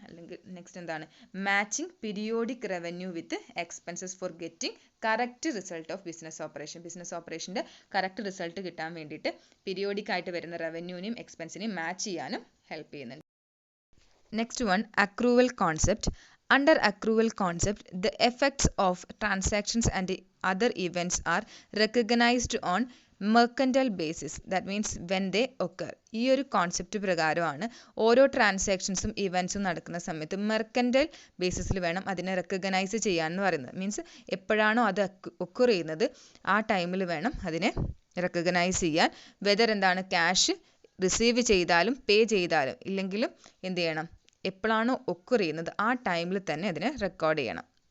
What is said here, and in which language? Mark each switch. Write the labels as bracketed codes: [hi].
[ml] അല്ലെങ്കിൽ നെക്സ്റ്റ് എന്താണ്, [en] Matching periodic revenue with expenses for getting correct result of business operation. [ml] Business ഓപ്പറേഷൻ്റെ correct result കിട്ടാൻ വേണ്ടിയിട്ട് periodic ആയിട്ട് വരുന്ന റവന്യൂവിനെയും എക്സ്പെൻസിനെയും മാച്ച് ചെയ്യാനും ഹെൽപ്പ് ചെയ്യുന്നുണ്ട്. [en] Next one, accrual concept. Under accrual concept, the effects of transactions and other events are recognized on mercantile basis. That means when they occur. [ml] ഈ ഒരു concept പ്രകാരമാണ് ഓരോ ട്രാൻസാക്ഷൻസും ഇവൻസും നടക്കുന്ന സമയത്ത് മെർക്കൻറ്റൈൽ ബേസിസിൽ വേണം അതിനെ റെക്കഗ്നൈസ് ചെയ്യാമെന്ന് പറയുന്നത്. മീൻസ് എപ്പോഴാണോ അത് ഒക്കർ ചെയ്യുന്നത് ആ ടൈമിൽ വേണം അതിനെ റെക്കഗ്നൈസ് ചെയ്യാൻ. വെദർ എന്താണ്, ക്യാഷ് റിസീവ് ചെയ്താലും പേ ചെയ്താലും ഇല്ലെങ്കിലും എന്ത് ചെയ്യണം, എപ്പോഴാണോ ഒക്കർ ചെയ്യുന്നത് ആ ടൈമിൽ തന്നെ അതിനെ റെക്കോർഡ് ചെയ്യണം.